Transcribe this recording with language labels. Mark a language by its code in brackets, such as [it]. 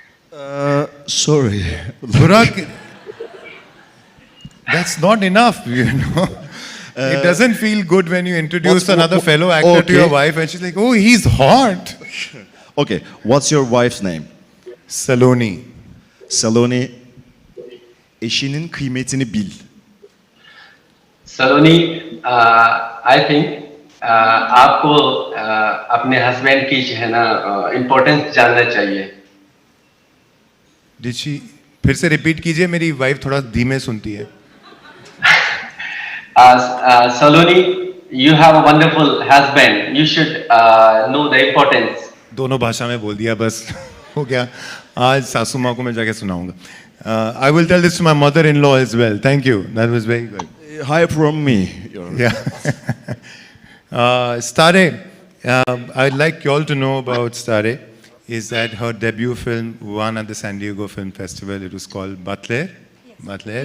[en] Sorry. Burak, that's not enough, you know. It doesn't feel good when you introduce another fellow actor to your okay. wife and she's like, oh, he's hot. Okay, what's your wife's name? Saloni. [tr] Saloni, eşinin kıymetini bil. [hi] Saloni [en] I think [hi] आपको अपने husband की जो है ना importance जानना चाहिए. [en] Did she? [hi] फिर से रिपीट कीजिए, मेरी वाइफ थोड़ा धीमे सुनती है. [en] Saloni, you have a wonderful husband. You should know the importance. [hi] दोनों भाषा में बोल दिया, बस हो गया. आज सासू माँ को मैं जाके सुनाऊंगा. [en] I will tell this to my mother-in-law as well. Thank you. That was very good. Hi from me. Yeah. Stare, I'd like you all to know about Stare, is that her debut film won at the San Diego Film Festival. It was called Butler. Butler.